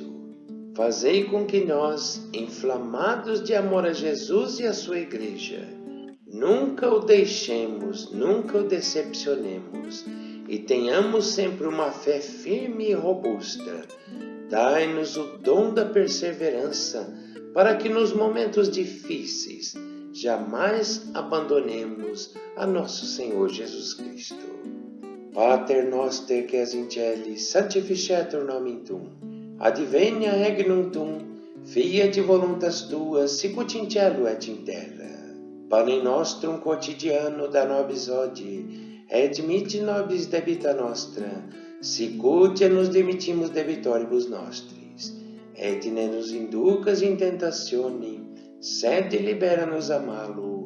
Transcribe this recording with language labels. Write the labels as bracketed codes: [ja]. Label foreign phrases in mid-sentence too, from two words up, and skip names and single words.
[pt] Fazei com que nós, inflamados de amor a Jesus e a sua Igreja, nunca o deixemos, nunca o decepcionemos, e tenhamos sempre uma fé firme e robusta. Dai-nos o dom da perseverança, para que nos momentos difíceis jamais abandonemos a nosso Senhor Jesus Cristo. [la] Pater noster que es in celis, sanctificetur nomen tuum, advenia regnum tuum, fiat voluntas tua, sicut in cielo et in terra. Panem nostrum quotidiano da nobis hodie, et dimitte nobis debita nostra, sicut nos dimittimus debitoribus nostris, et ne nos inducas in tentationem, sed libera-nos a malo.